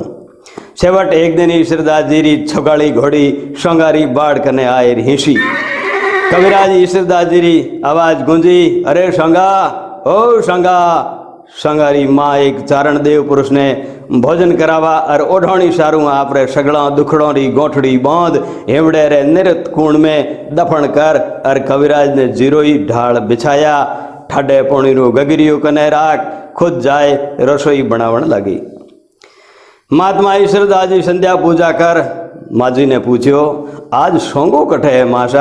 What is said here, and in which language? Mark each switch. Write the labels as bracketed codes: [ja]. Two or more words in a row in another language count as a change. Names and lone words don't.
[raj] छेवट एक दिन ईश्वरदास जी री छगाड़ी घोड़ी संगारी बाढ़ कने आए हिंसी। कविराज ईश्वरदास जी री आवाज गूंजी, अरे संगा ओ संगा। संगारी माँ एक चारण देव पुरुष ने भोजन करावा और ओढ़ोनी सारू आपरे सगड़ा दुखड़ों री गोठड़ी बांध हेवड़े रे निरत कुंड में दफन कर और कविराज ने जीरोई ढाल बिछाया। ठाडे पोणी रू गगरियो कने राख खुद जाए रसोई बनावण लगी। महात्मा ईश्वरदास जी संध्या पूजा कर माँ जी ने पूछ्यो, आज सोंगो कठे है माशा।